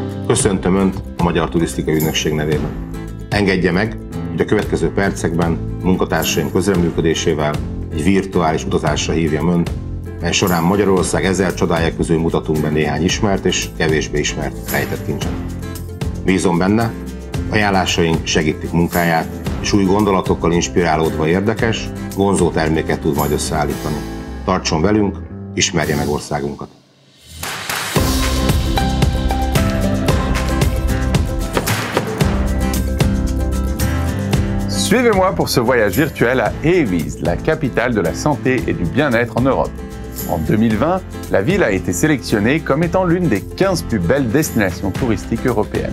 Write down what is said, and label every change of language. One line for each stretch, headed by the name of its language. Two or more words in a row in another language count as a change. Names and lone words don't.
Hungarian: Köszöntöm Önt a Magyar Turisztikai Ügynökség nevében. Engedje meg, hogy a következő percekben munkatársaim közreműködésével egy virtuális utazásra hívjam Önt, mely során Magyarország ezer csodája közül mutatunk be néhány ismert és kevésbé ismert rejtett kincset. Bízom benne, ajánlásaink segítik munkáját, és új gondolatokkal inspirálódva érdekes, vonzó terméket tud majd összeállítani. Tartson velünk, ismerje meg országunkat!
French: Suivez-moi pour ce voyage virtuel à Éviz, la capitale de la santé et du bien-être en Europe. En 2020, la ville a été sélectionnée comme étant l'une des 15 plus belles destinations touristiques européennes.